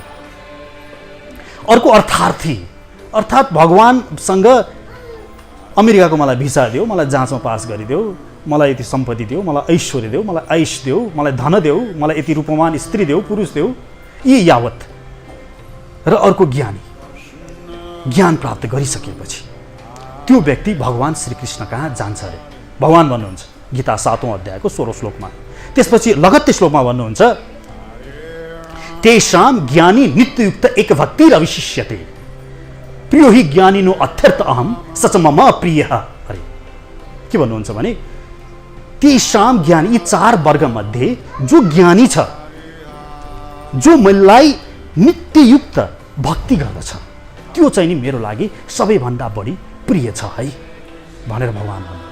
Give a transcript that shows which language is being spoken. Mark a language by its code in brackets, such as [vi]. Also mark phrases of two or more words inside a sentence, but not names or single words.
[ne] अर्को अर्थार्थी, अर्थात् भगवानसँग अमेरिकाको मलाई भिसा देऊ, मलाई जाँचमा पास गरिदेऊ, मलाई यति सम्पत्ति देऊ, मलाई ऐश्वर्य देऊ, मलाई आयुष देऊ, मलाई धन देऊ, मलाई यति रूपमान स्त्री देऊ, पुरुष देऊ, यी यावत। र अर्को ज्ञानी, ज्ञान प्राप्त गरिसकेपछि त्यो व्यक्ति भगवान श्रीकृष्ण कहाँ जान्छ अरे। भगवान भन्नुहुन्छ गीता 7औं अध्यायको 16औं श्लोकमा। त्यसपछि लगत्तै श्लोकमा भन्नुहुन्छ [sa] तेषां ज्ञानी नित्ययुक्त एक भक्तिर अविशिष्यते, प्रियो हि ज्ञानिनो अत्यर्थ अहम सच मम प्रिय। [ne] अरे के भन्नुहुन्छ भने [sa] तेषां ज्ञानी, [ne] यी 4 वर्ग मध्ये जो ज्ञानी छ, जो मलाई नित्ययुक्त भक्ति गर्दछ, त्यो चाहिँ नि मेरो लागि सबैभन्दा बढी प्रिय छ है भनेर भगवान भन्नुहुन्छ।